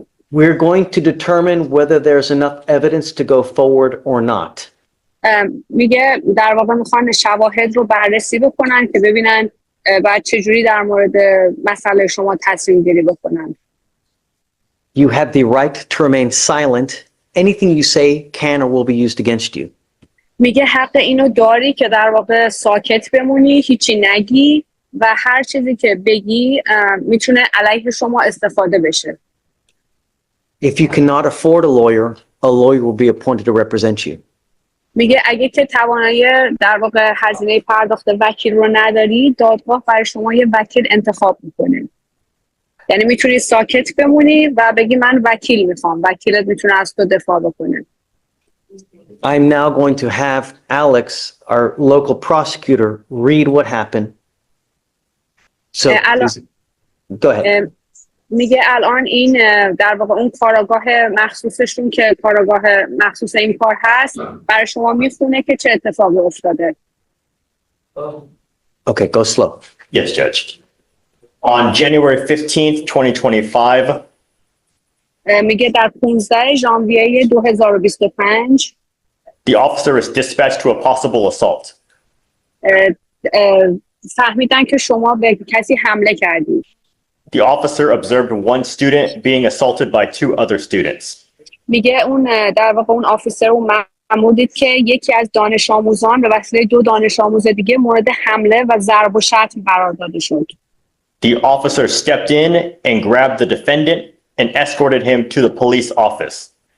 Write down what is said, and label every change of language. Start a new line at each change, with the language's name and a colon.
English: We're going to determine whether there's enough evidence to go forward or not.
Persian: میگه در واقع میخوان شواهد رو بررسی بکنن که ببینن بعد چجوری در مورد مسئله شما تصمیم گیری بکنن.
English: You have the right to remain silent. Anything you say can or will be used against you.
Persian: میگه حق اینو داری که در واقع ساکت بمونی، هیچی نگی و هر چیزی که بگی میتونه علیه شما استفاده بشه.
English: If you cannot afford a lawyer will be appointed to represent you.
Persian: میگه اگه که توانایی در واقع هزینه پرداخت وکیل رو نداری، دادگاه برای شما یه وکیل انتخاب میکنه. یعنی میتونی ساکت بمونی و بگی من وکیل میخوام. وکیلت میتونه از تو دفاع بکنه.
English: I'm now going to have Alex, our local prosecutor, read what happened. So, go ahead.
Persian: میگه الان این در واقع اون کاراگاه مخصوصشون که کاراگاه مخصوص این کار هست برای شما میخونه که چه اتفاقی افتاده.
English: Okay, go slow. Yes, Judge. On January 15th, 2025,
Persian: میگه در 15 ژانویه 2025
English: the officer is dispatched to a possible assault.
Persian: فهمیدن که شما به کسی حمله کردی.
English: The officer observed one student being assaulted by 2 other students.
Persian: میگه اون در واقع اون آفیسر اون مأمور دید که یکی از دانش آموزان به وسیله 2 دانش آموز دیگه مورد حمله و ضرب و شتم قرار داده شد.
English: The officer stepped in and grabbed the defendant and escorted him to the police office.